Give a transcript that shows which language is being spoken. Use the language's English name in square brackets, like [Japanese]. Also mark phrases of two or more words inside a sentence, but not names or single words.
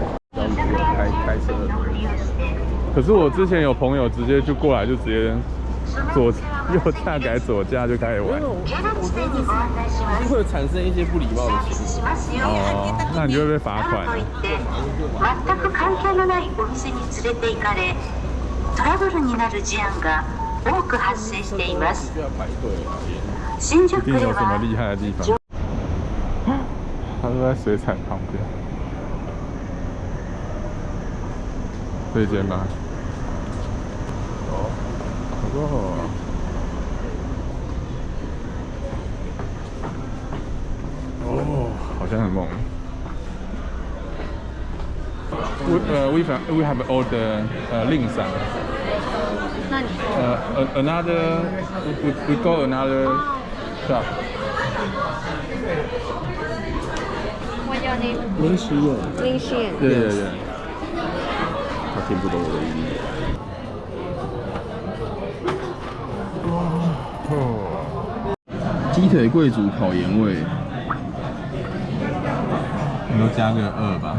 [Chinese] 开车。可是我之前有朋友直接就过来，就直接右驾改左驾就开始玩。我觉得这是会产生一些不礼貌的行为。哦，那你就会被罚款。 [Japanese] 全く関係のないお店に連れて行かれ、トラブルになる事案が多く発生しています。 [Chinese] 新宿一定有什么 [Japanese] では [Chinese] 厉害的地方。他都在水产旁边。这间吧。哦，好像很猛。 [English] We have ordered Lingshan. Another we go another shop. What's your name? [Chinese] 林时燕。林轩。对。他听不懂我的语言。鸡腿贵族烤盐味，你都加个2吧。